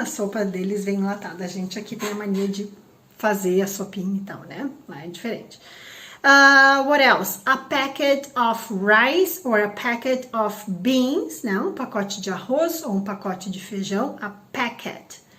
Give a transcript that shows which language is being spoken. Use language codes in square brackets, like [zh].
[pt] A sopa deles vem enlatada. A gente aqui tem a mania de fazer a sopinha e tal, né? Lá é diferente. [en] What else? A packet of rice or a packet of beans, né? [pt] Um pacote de arroz ou um pacote de feijão. [en] A packet.